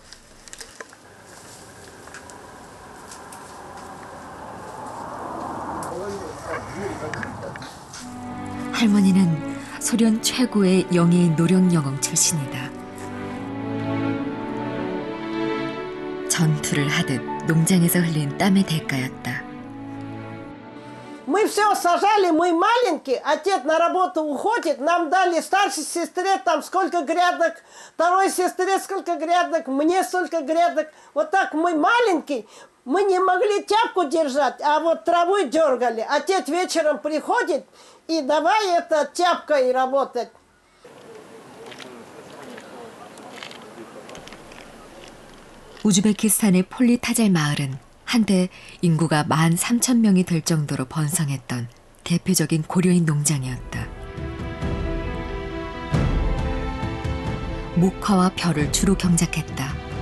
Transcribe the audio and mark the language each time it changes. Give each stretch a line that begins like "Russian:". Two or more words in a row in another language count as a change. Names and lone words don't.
Korean: 할머니는 소련 최고의 영예인 노령영웅 출신이다. 전투를 하듯 농장에서 흘린 땀의 대가였다.
Russian: Мы все сажали, мы маленькие, отец на работу уходит, нам дали старшей сестре там сколько грядок, второй сестре сколько грядок, мне столько грядок. Вот так мы маленькие, мы не могли тяпку держать, а вот траву дергали. Отец вечером приходит и давай это тяпкой работать.
Korean: 우즈베키스탄의 폴리타잘 마을은 한때 인구가 13,000명이 될 정도로 번성했던 대표적인 고려인 농장이었다. 목화와 벼를 주로 경작했다.